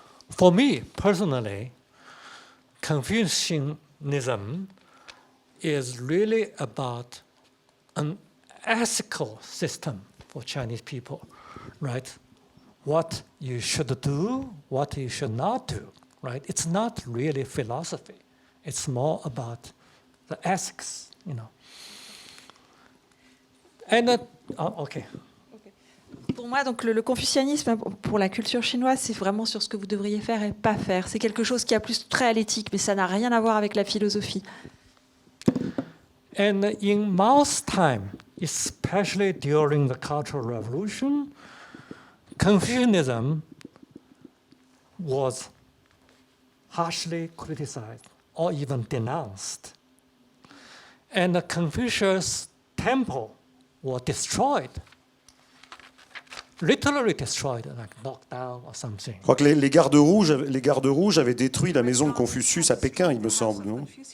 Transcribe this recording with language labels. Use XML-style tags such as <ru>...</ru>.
<en>For me personally, Confucianism is really about an ethical system for Chinese people, right? What you should do, what you should not do, right? It's not really philosophy. It's more about the ethics, you know. And okay.</en> <fr>Pour moi, donc, le confucianisme, pour la culture chinoise, c'est vraiment sur ce que vous devriez faire et pas faire. C'est quelque chose qui a plus trait à l'éthique, mais ça n'a rien à voir avec la philosophie.</fr> <en>And in Mao's time, especially during the Cultural Revolution, Confucianism was harshly criticized or even denounced. And the Confucius temple was destroyed, literally destroyed, like knocked down or something.</en> <fr>Je crois que les gardes rouges avaient détruit la maison de Confucius à Pékin, il me semble, non?</fr>